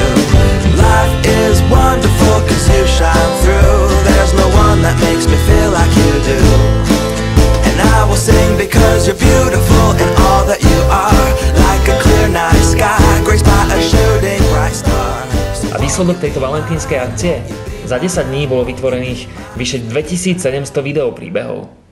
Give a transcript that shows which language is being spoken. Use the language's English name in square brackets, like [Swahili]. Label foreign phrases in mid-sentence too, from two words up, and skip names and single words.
[English] Life is wonderful cause you shine through. There's no one that makes me feel like you do. And I will sing because you're beautiful in all that you are. Like a clear night sky, graced by a shooting bright star. [Slovak] A výsledok tejto valentínskej akcie? Za 10 dní bolo vytvorených vyše 2700 videopríbehov.